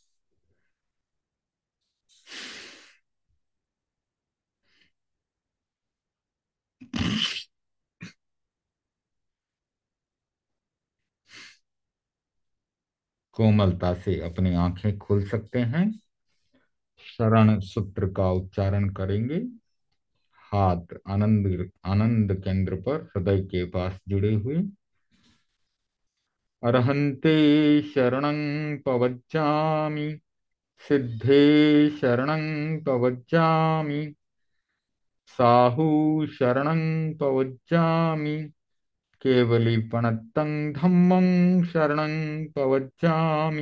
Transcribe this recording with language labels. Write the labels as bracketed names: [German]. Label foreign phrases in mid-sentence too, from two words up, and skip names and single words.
[Hindi] कोमलता से अपनी आंखें खोल सकते हैं। शरण सूत्र का उच्चारण करेंगे। हाथ आनंद आनंद केंद्र पर हृदय के पास जुड़े हुए। [Prakrit languages] अर्हन्ते शरणं पवज्जामि, सिद्धे शरणं पवज्जामि, साहु शरणं पवज्जामि, केवलीपणत्तं धम्मं शरणं पवज्जामि।